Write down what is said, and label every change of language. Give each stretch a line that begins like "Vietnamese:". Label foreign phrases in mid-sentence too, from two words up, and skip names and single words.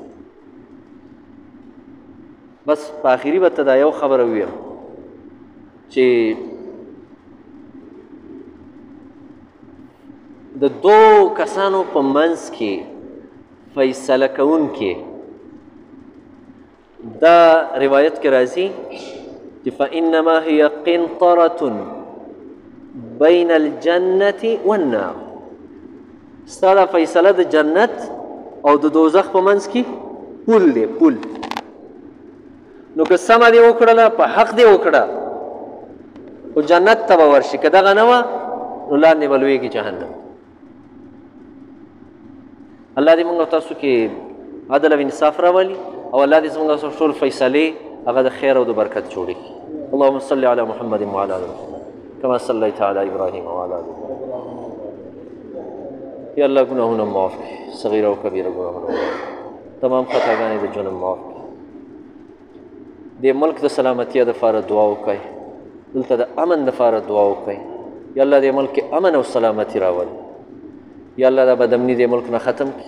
Pashto: بس په آخري به ته دا یو خبره ویم چې د دو کسانو په منځ کې فیصله کوونکي، دا روایت کې راځي چې
Arabic: فإنما هي قنطرة بین الجنة والنار.
Pashto: ستا دا فیصله د جنت او د دوزخ په منځ کې پل دی، پل. نو که سمه دې وکړله، په حق دې وکړه، خو جنت ته به ورشي. که دغه نه وه نو لاندې به لویږي جهنم. الله دې موږ او تاسو کې عدل او انصاف راولي، او الله دې زموږ تاسو ټول فیصلې هغه د خیر او د برکت جوړي.
Arabic: اللهم صل علی محمد وعلى آل محمد كما صليت على ابراهيم وعلى آل ابراهيم.
Pashto: یا الله گناهونه معاف کړي، صغیره او کبیره ګناهونه معاف، تمام خطاګانې د ژوند معاف کړي. دې ملک د سلامتیا دپاره دعا وکړئ، دلته د امن دپاره دعا وکړئ. یا الله دې ملک کې امن او سلامتي راولي. یا الله دا بدامني دې ملک نه ختم کړي.